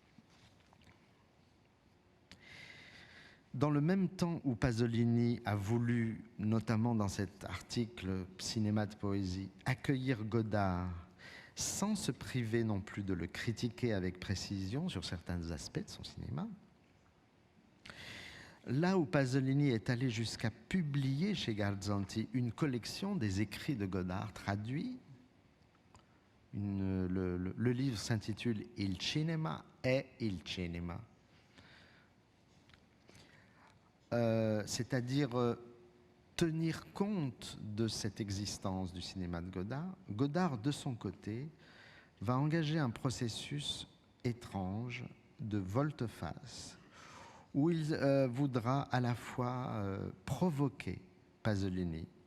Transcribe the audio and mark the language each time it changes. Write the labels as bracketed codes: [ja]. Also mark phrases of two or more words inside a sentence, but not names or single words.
[fr] Dans le même temps où Pasolini a voulu, notamment dans cet article Cinéma de poésie, accueillir Godard sans se priver non plus de le critiquer avec précision sur certains aspects de son cinéma, là où Pasolini est allé jusqu'à publier chez Garzanti une collection des écrits de Godard traduits, le livre s'intitule Il cinema è il cinema. C'est-à-dire tenir compte de cette existence du cinéma de Godard. Godard, de son côté, va engager un processus étrange de volte-face où il voudra à la fois provoquer Pasolini